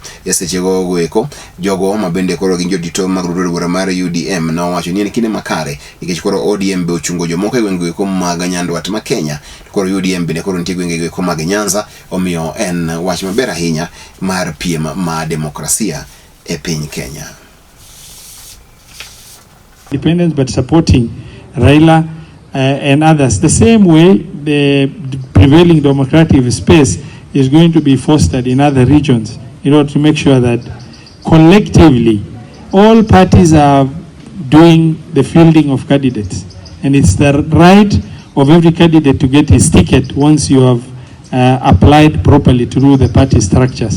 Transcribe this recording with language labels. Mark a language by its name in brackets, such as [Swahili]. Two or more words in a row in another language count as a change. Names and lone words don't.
[Luo (Kenya and Tanzania)] Esechego gweko jogo mabende koro gin jodito mag od bura mar UDM no wacho ni en kinde makare nikech koro ODM be ochungo jomoko e gwenge gweko mag Nyandwat ma Kenya, koro UDM bende koro nitie gwenge gweko mag Nyanza, omiyo en wach maber ahinya mar piem ma demokrasia e piny Kenya. [English] Independence but supporting Raila and others. The same way the prevailing democratic space is going to be fostered in other regions in order to make sure that collectively all parties are doing the fielding of candidates, and it's the right of every candidate to get his ticket once you have applied properly through the party structures.